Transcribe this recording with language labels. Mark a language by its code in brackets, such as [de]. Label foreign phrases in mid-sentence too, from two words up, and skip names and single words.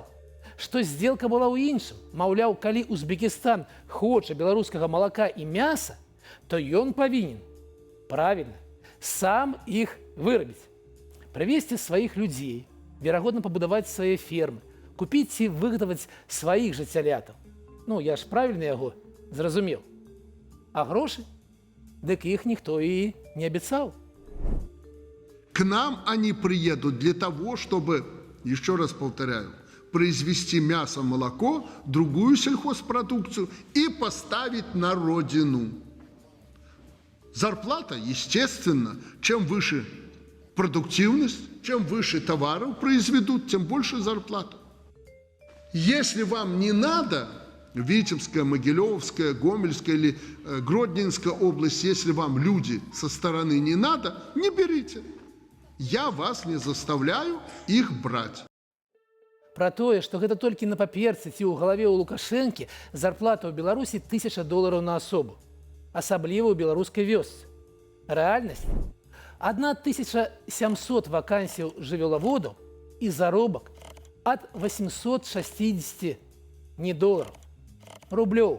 [be] Што здзелка была ў іншым. Маўляў, калі Узбекістан хоча беларускага малака і мяса, то ён павінен, правільна, сам іх вырабіць. Прывесці сваіх людзей, верагодна пабудаваць свае фермы, купіць ці выгадаваць сваіх жа цялятаў. Ну, я ж правільна яго зразумеў. А грошы? Дык іх ніхто і не абяцаў. [ru] К нам они приедут для того, чтобы, еще раз повторяю, произвести мясо, молоко, другую сельхозпродукцию и поставить на родину. Зарплата, естественно, чем выше продуктивность, чем выше товаров произведут, тем больше зарплата. Если вам не надо, Витебская, Могилевская, Гомельская или Гродненская область, если вам люди со стороны не надо, не берите. Я вас не заставляю их брать. [be] Пра тое, што гэта толькі на паперцы ці ў галаве ў Лукашэнкі зарплата ў Беларусі $1000 на асобу. Асабліва ў беларускай вёсцы. Рэальнасць – 1700 вакансій жывёлаводаў і заробак ад 860 не долараў, рублёў.